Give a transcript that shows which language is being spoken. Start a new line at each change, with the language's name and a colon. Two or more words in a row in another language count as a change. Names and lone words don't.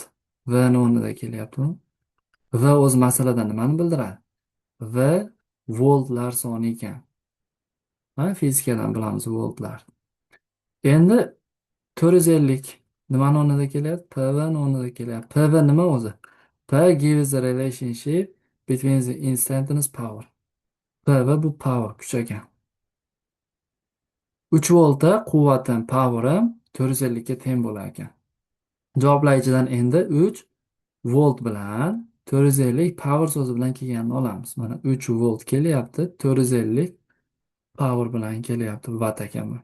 Uzbek: V ni o'rnida kelyaptimi? V o'z masalada nimani bildiradi? V voltlar soni ekan. Ha, fizikadan bilamiz voltlar. Endi 450 nimani o'rnida kelyapti? PV ni o'rnida kelyapti. PV nima o'zi?
English: P gives the relationship between the instantaneous power.
Uzbek: PV bu power, kuch ekan. 3 voltda quvvatim, powerim 450 ga teng bo'lar ekan. Javoblar ichidan endi 3 volt bilan 450 power so'zi bilan kelganini olamiz. Mana 3 volt kelyapti, 450 power bilan kelyapti, watt ekan bu.